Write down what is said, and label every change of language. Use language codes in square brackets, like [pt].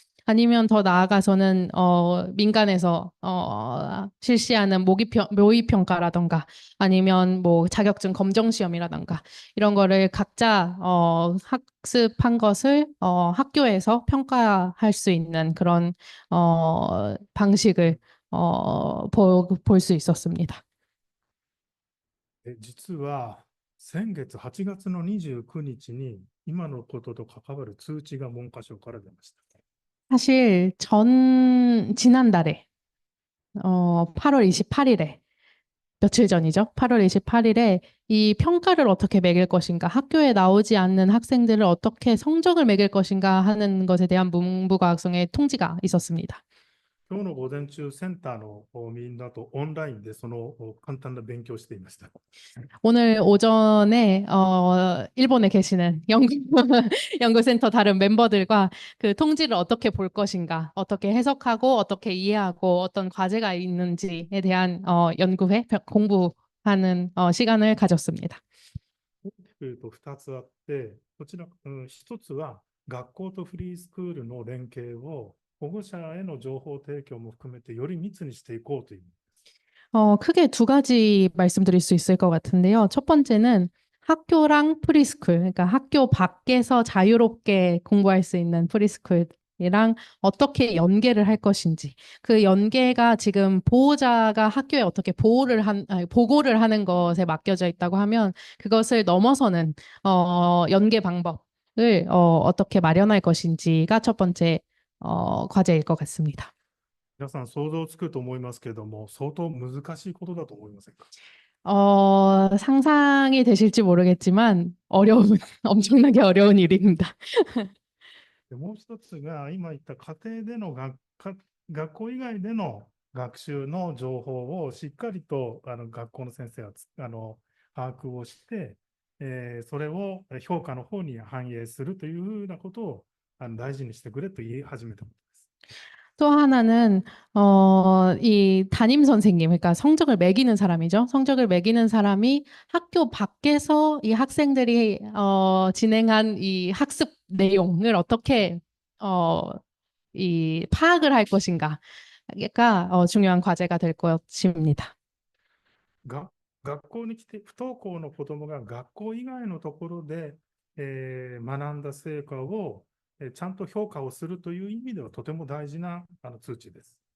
[ko] 아니면 더 나아가서는 민간에서 실시하는 모의 평가라던가 아니면 뭐 자격증 검정 시험이라던가 이런 거를 각자 학습한 것을 학교에서 평가할 수 있는 그런 방식을 볼 수 있었습니다. [ja] 実は先月8月の29日に今のことと関わる通知が文科省から出ました。 [ko] 사실 지난달에 8월 28일에 며칠 전이죠. 8월 28일에 이 평가를 어떻게 매길 것인가, 학교에 나오지 않는 학생들을 어떻게 성적을 매길 것인가 하는 것에 대한 문부과학성의 통지가 있었습니다. [ja] 今日の午前中、センターのみんなとオンラインでその簡単な勉強をしていました。 [ko] 오늘 오전에 일본에 계시는 연구센터 다른 멤버들과 그 통지를 어떻게 볼 것인가, 어떻게 해석하고 어떻게 이해하고 어떤 과제가 있는지에 대한 공부하는 시간을 가졌습니다. [ja] 大きく言うと2つあって、こちら、1つは学校とフリースクールの連携を保護者への情報提供も含めてより密にしていこうという。 [ko] 크게 두 가지 말씀드릴 수 있을 것 같은데요. 첫 번째는 학교랑 프리스쿨, 그러니까 학교 밖에서 자유롭게 공부할 수 있는 프리스쿨이랑 어떻게 연계를 할 것인지, 그 연계가 지금 보호자가 학교에 어떻게 보고를 하는 것에 맡겨져 있다고 하면 그것을 넘어서는 연계 방법을 어떻게 마련할 것인지가 첫 번째 과제일 것 같습니다. [ja] 皆さん想像つくと思いますけれども、相当難しいことだと思いませんか？ [ko] 상상이 되실지 모르겠지만 엄청나게 어려운 일입니다. [ja] でもう一つが、今言った家庭での学校以外での学習の情報をしっかりと学校の先生は把握をして、それを評価の方に反映するというふうなことを大事にしてくれと言い始めたことです。 [ko] 또 하나는 이 담임 선생님, 그러니까 성적을 매기는 사람이죠. 성적을 매기는 사람이 학교 밖에서 이 학생들이 진행한 이 학습 내용을 어떻게 이 파악을 할 것인가가 중요한 과제가 될 것입니다. [ja] が学校に来て不登校の子どもが学校以外のところで、学んだ成果を、ちゃんと評価をするという意味ではとても大事な通知です。